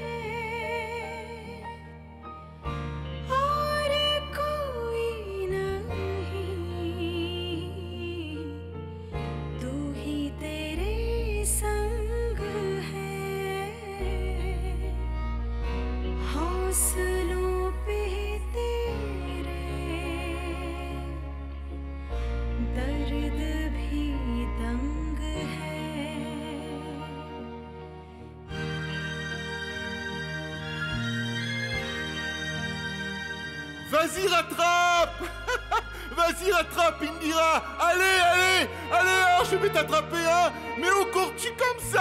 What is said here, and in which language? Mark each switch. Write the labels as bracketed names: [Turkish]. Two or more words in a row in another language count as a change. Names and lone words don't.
[Hindi] और कोई तू ही तेरे संग है हौसलों पे तेरे दर्द भी तंग है [French] Vas-y, rattrape. Vas-y, rattrape, Indira. Allez, allez, allez, hein, je vais t'attraper, hein. Mais où cours-tu comme ça?